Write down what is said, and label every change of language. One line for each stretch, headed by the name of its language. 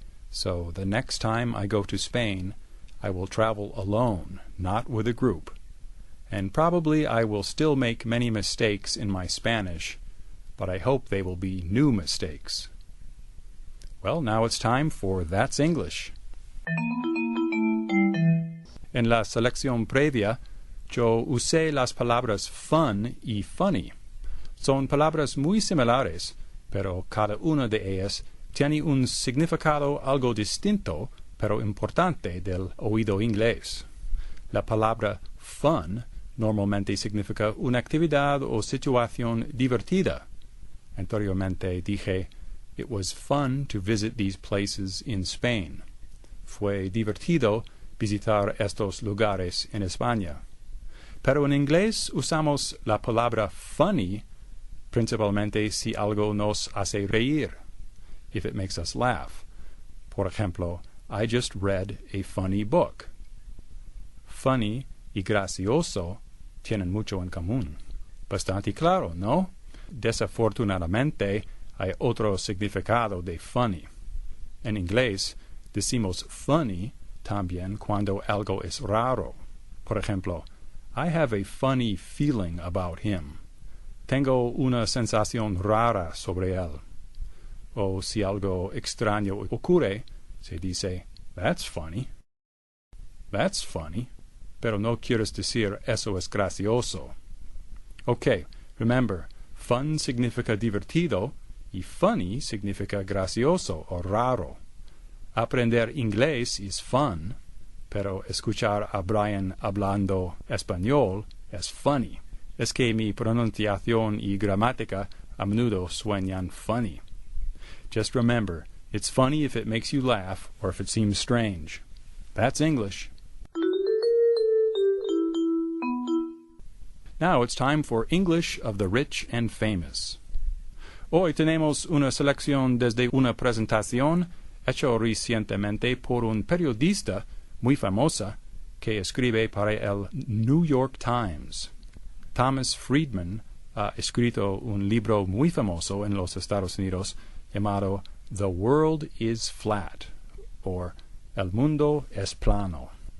English: So the next time I go to Spain, I will travel alone, not with a group. And probably I will still make many mistakes in my Spanish, but I hope they will be new mistakes. Well, now it's time for That's English.
Spanish: En la selección previa, yo usé las palabras fun y funny. Son palabras muy similares, pero cada una de ellas tiene un significado algo distinto, pero importante del oído inglés. La palabra fun normalmente significa una actividad o situación divertida. Anteriormente dije,
English: it was fun to visit these places in Spain.
Spanish: Fue divertido visitar estos lugares en España. Pero en inglés usamos la palabra funny principalmente si algo nos hace reír,
English: if it makes us laugh.
Spanish: Por ejemplo,
English: I just read a funny book.
Spanish: Funny y gracioso tienen mucho en común. Bastante claro, ¿no? Desafortunadamente, hay otro significado de funny. En inglés, decimos funny también cuando algo es raro. Por ejemplo,
English: I have a funny feeling about him.
Spanish: Tengo una sensación rara sobre él. O si algo extraño ocurre, se dice,
English: that's funny. That's funny.
Spanish: Pero no quieres decir eso es gracioso.
English: Okay, remember,
Spanish: fun significa divertido y funny significa gracioso o raro. Aprender inglés es fun, pero escuchar a Brian hablando español es funny. Es que mi pronunciación y gramática a menudo suenan funny.
English: Just remember, it's funny if it makes you laugh or if it seems strange. That's English. Now it's time for English of the Rich and Famous.
Spanish: Hoy tenemos una selección desde una presentación hecha recientemente por un periodista muy famosa que escribe para el New York Times. Thomas Friedman ha escrito un libro muy famoso en los Estados Unidos llamado The World is Flat, or El Mundo es Plano.